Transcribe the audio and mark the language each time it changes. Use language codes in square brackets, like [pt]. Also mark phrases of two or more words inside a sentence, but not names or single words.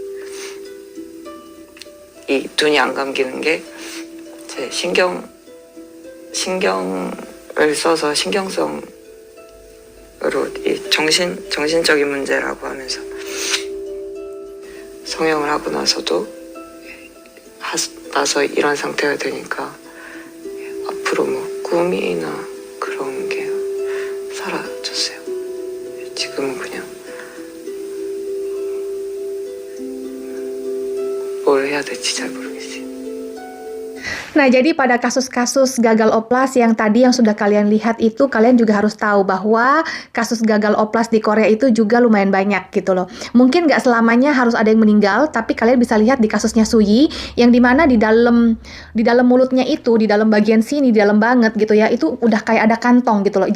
[ko] 이 눈이 안 감기는 게 제 신경을 써서 신경성으로 이 정신적인 문제라고 하면서 성형을 하고 나서 이런 상태가 되니까 앞으로 뭐 꿈이나 그런 게 사라졌어요. 지금은 그냥 뭘 해야 될지 잘 모르겠어요. [id] Nah, jadi pada kasus-kasus gagal oplas yang tadi yang sudah kalian lihat itu, kalian juga harus tahu bahwa kasus gagal oplas di Korea itu juga lumayan banyak gitu loh. Mungkin nggak selamanya harus ada yang meninggal, tapi kalian bisa lihat di kasusnya Suyi, yang dimana di dalam mulutnya itu, di dalam bagian sini, di dalam banget gitu ya, itu udah kayak ada kantong gitu loh.